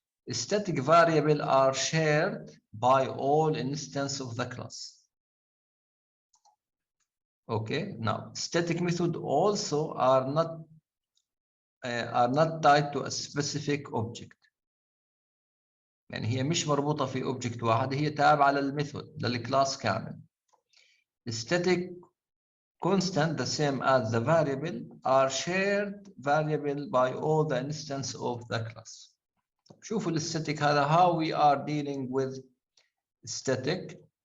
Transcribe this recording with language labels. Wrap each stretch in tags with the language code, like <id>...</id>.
<en>Static variable are shared by all instances of the class. Okay, now static method also are not tied to a specific object.</en> <ar>يعني هي مش مربوطة في object واحد، هي تابعة للميثود للكلاس كامل.</ar> <en>Static constant, the same as the variable, are shared variable by all the instances of the class.</en> <ar>شوفوا الستاتيك هذا</ar> <en>how we are dealing with static.</en>